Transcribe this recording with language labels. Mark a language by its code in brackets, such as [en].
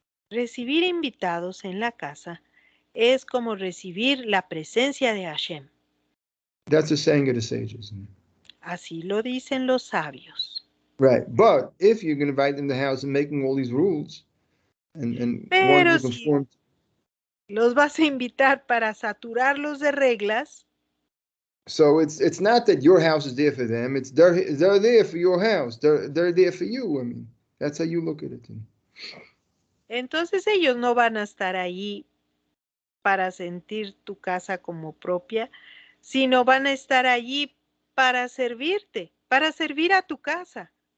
[es] Recibir invitados en la casa es como recibir la presencia de Hashem. [en] That's a saying of the sages. [es] Así lo dicen los sabios. [en] Right. But if you're going to invite them to the house and making all these rules and want [es] Pero [en] to [es] si [en] conform, [es] los vas a invitar para saturarlos de reglas, [en] so it's not that your house is there for them. It's they're there for your house. They're there for you. I mean, that's how you look at it. [es] entonces ellos no van a estar ahí para sentir tu casa como propia, sino van a estar allí para servirte, para servir a tu casa.